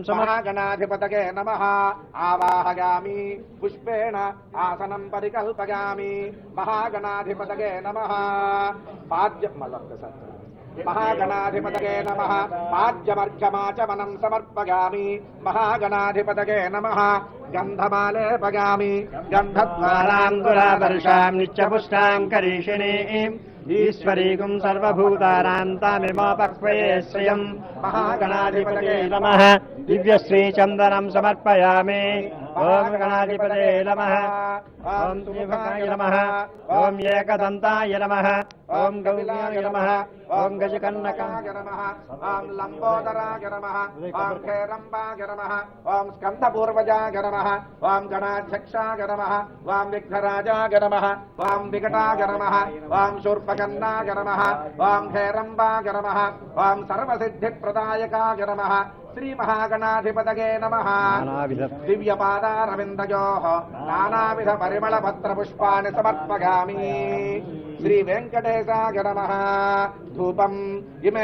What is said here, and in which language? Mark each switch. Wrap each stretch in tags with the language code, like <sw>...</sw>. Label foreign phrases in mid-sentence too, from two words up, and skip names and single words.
<sa>महागणाधिपतये नमः आवाहयामि पुष्पेण आसनं परिकल्पयामि महागणाधिपतये नमः महागणाधिपतये नमः पाद्यमर्घ्यमाचमनं समर्पयामि महागणाधिपतये नमः गन्धमालेपयामि गन्धद्वाराङ्गुरादर्शां नित्यपुष्टां करीषिणीम् ईश्वरीगुं सर्वभूतानां तामिमोपक्वये श्रियम् महागणाधिपतये नमः दिव्यश्रीचन्दनं समर्पयामि ఓం గణాధిపతయే నమః ఓం త్రిముఖాయ నమః ఓం ఏకదంతాయ నమః ఓం గౌర్యాయ నమః ఓం గజకర్ణకాయ నమః ఓం లంబోదరాయ నమః ఓం ఖేరంబాయ నమః ఓం స్కందపూర్వజాయ నమః ఓం గణాధ్యక్షాయ నమః ఓం విఘ్నరాజాయ నమః ఓం వికటాయ నమః ఓం శూర్పకర్ణాయ నమః ఓం ఖేరంబాయ నమః ఓం సర్వసిద్ధిప్రదాయకాయ నమః శ్రీ మహాగణాధిపతయే నమః దివ్యపాదారవిందయోః నానావిధ పరిమళ పత్ర పుష్పాన్ని సమర్పయామి శ్రీ వెంకటేశాయ నమః ధూపం ఇమే</sa>